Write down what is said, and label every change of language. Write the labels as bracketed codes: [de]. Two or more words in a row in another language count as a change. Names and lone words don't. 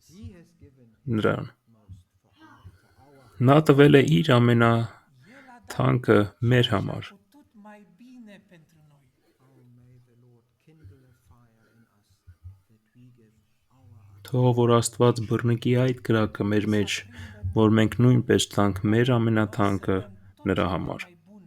[en] He has given [hy] նրան։ [en] most for our [hy] Նա տվել է իր [ro] El a dat [hy] ամենաթանկը մեր համար։ [ro] putut mai bine pentru noi. [en] oh may the Lord kindle a fire in us that we give our [hy] Թող որ Աստված բռնկի այդ կրակը մեր մեջ, որ մենք նույնպես տանք մեր ամենաթանկը նրա համար։